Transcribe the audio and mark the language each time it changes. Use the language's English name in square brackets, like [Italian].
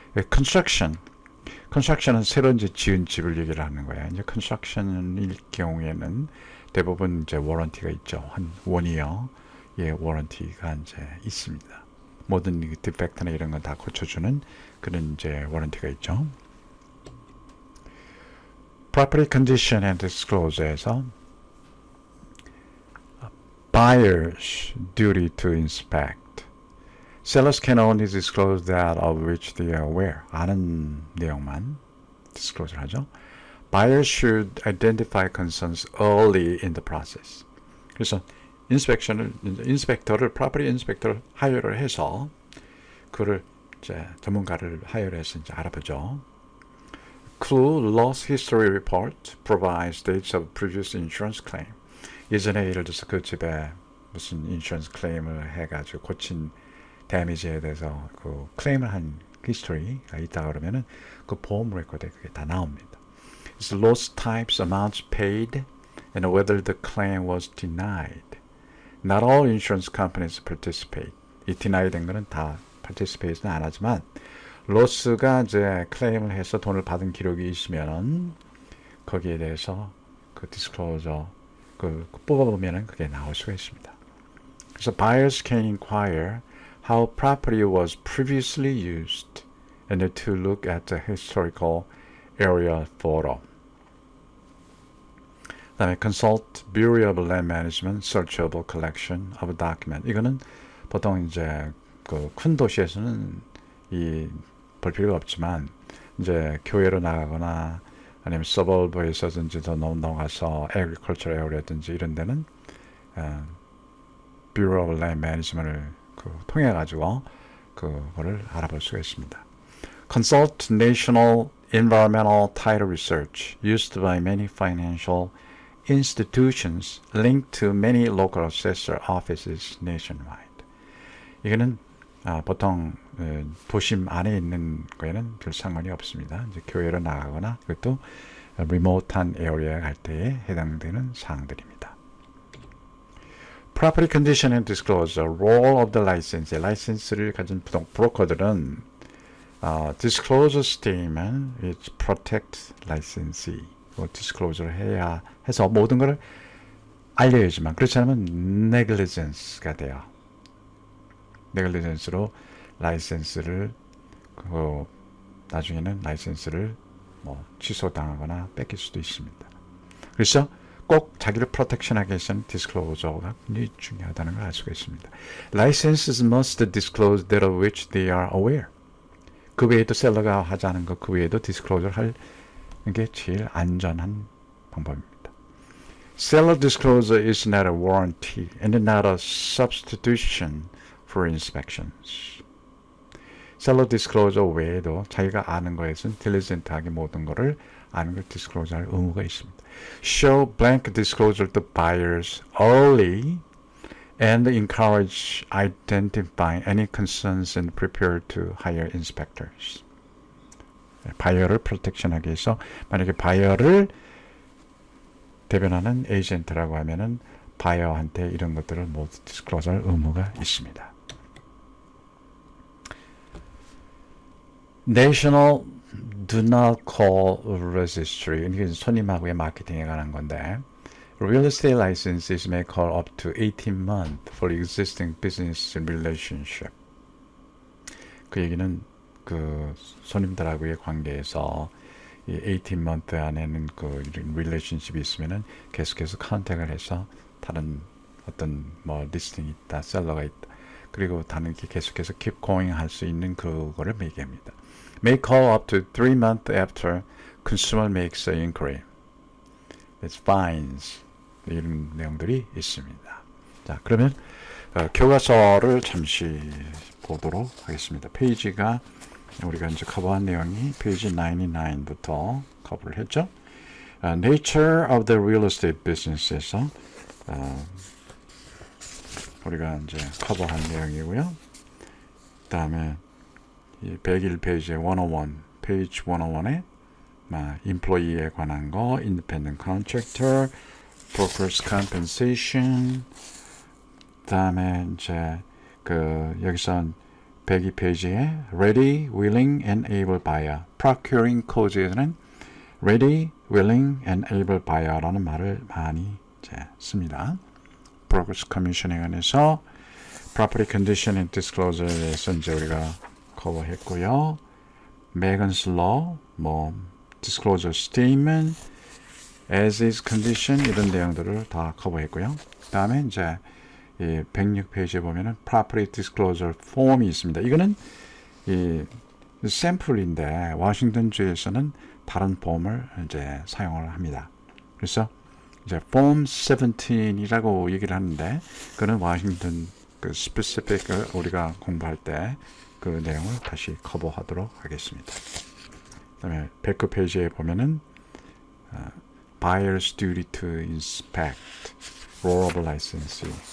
[Korean] construction은 새로 이제 지은 집을 얘기를 하는 거야. 이제 construction일 경우에는 대부분 이제 워런티가 있죠. 한 1year의 워런티가 이제 있습니다. 모든 디펙트나 이런 건 다 고쳐주는 그런 이제 워런티가 있죠. [English] Property condition and disclosure에서 buyer's duty to inspect. Sellers can only disclose that of which they are aware. [Korean] 아는 내용만 disclosure 하죠. [English] Buyers should identify concerns early in the process. [Korean] 그래서 인스펙터를 property inspector 를 하여를 해서 그를 이제 전문가를 하여를 해서 이제 알아보죠. [English] Clue loss history report provides dates of previous insurance claim. 예전에 예를 들어서 그 집에 무슨 인슈런스 클레임을 해가지고 고친 데미지에 대해서 그 클레임을 한 히스토리가 있다 그러면은 그 보험 레코드에 그게 다 나옵니다. It's loss types, amounts paid, and whether the claim was denied. Not all insurance companies participate. [Korean] 이 deny 된 거는 다 participate는 안 하지만 로스가 이제 클레임을 해서 돈을 받은 기록이 있으면은 거기에 대해서 그 disclosure 뽑아보면은 그게 나올 수가 있습니다. [English] 그래서 buyers can inquire how property was previously used and to look at the historical area photo. 그다음에 consult Bureau of Land Management searchable collection of document. [Korean] 이거는 보통 이제 그 큰 도시에서는 볼 필요가 없지만 이제 교외로 나가거나 아니면 서버브에서든지 더 넘어가서 agriculture area 든지 이런 데는 Bureau of Land Management을 통해 가지고 그거를 알아볼 수가 있습니다. [English] Consult National Environmental Title Research used by many financial institutions linked to many local assessor offices nationwide. [Korean] 이거는 보통 도심 안에 있는 거에는 별 상관이 없습니다. 이제 교외로 나가거나 그것도 리모트한 에어리어에 갈 때에 해당되는 사항들입니다. [English] Property Condition and Disclosure, Role of the Licensee. 라이센스를 가진 브로커들은 Disclosure Statement which protect licensee. [Korean] 디스클로저를 해야 해서 모든 걸 알려야지만 그렇지 않으면 negligence가 돼요. negligence로 라이센스를 나중에는 라이센스를 취소당하거나 뺏길 수도 있습니다. 그래서 꼭 자기를 프로텍션하기 위해서는 디스클로저가 굉장히 중요하다는 걸 알 수가 있습니다. [English] Licenses must disclose that of which they are aware. [Korean] 그 외에도 셀러가 하지 않은 것 그 외에도 디스클로저를 할 이게 제일 안전한 방법입니다. [English] Seller disclosure is not a warranty and not a substitution for inspections. [Korean] Seller disclosure 외에도 자기가 아는 거에서는 diligent하게 모든 거를 아는 걸 disclose할 의무가 있습니다. [English] Show blank disclosure to buyers early and encourage identifying any concerns and prepare to hire inspectors. [Korean] 바이어를 프로텍션하기 위해서 만약에 바이어를 대변하는 에이전트라고 하면은 바이어한테 이런 것들을 모두 디스클로즈할 의무가 있습니다. [English] National Do Not Call Registry. 이게 손님하고의 마케팅에 관한 건데 Real estate licenses may call up to 18 months for existing business relationship. [Korean] 그 얘기는 그 손님들하고의 관계에서 이 18month 안에는 그 relationship이 있으면은 계속해서 컨택을 해서 다른 어떤 리스팅이 있다, 셀러가 있다. 그리고 다른 게 계속해서 keep going 할 수 있는 그거를 얘기합니다. [English] May call up to 3 months after consumer makes an inquiry. It's fines. [Korean] 이런 내용들이 있습니다. 자, 그러면 교과서를 잠시 보도록 하겠습니다. 페이지가 우리가 이제 커버한 내용이 페이지 99부터 커버를 했죠. Nature of the Real Estate Business에서 우리가 이제 커버한 내용이고요. 그 다음에 101페이지의 101, 페이지 101에 employee에 관한 거, independent contractor, workers' compensation, 그 다음에 이제 여기서 102페이지에 ready, willing, and able buyer, procuring clause에서는 ready, willing, and able buyer라는 말을 많이 씁니다. Brokers Commission에 관해서 Property Condition and Disclosure에서 이제 우리가 커버했고요. Megan's Law, Disclosure Statement, As is Condition 이런 내용들을 다 커버했고요. 그 다음에 이제 106페이지에 보면은 Property Disclosure Form이 있습니다. 이거는 샘플인데 워싱턴주에서는 다른 폼을 이제 사용을 합니다. 그래서 이제 Form 17이라고 얘기를 하는데 그는 워싱턴 스페시픽을 우리가 공부할 때 그 내용을 다시 커버하도록 하겠습니다. 그다음에 109페이지에 보면은 Buyer's Duty to Inspect, Role of Licensee.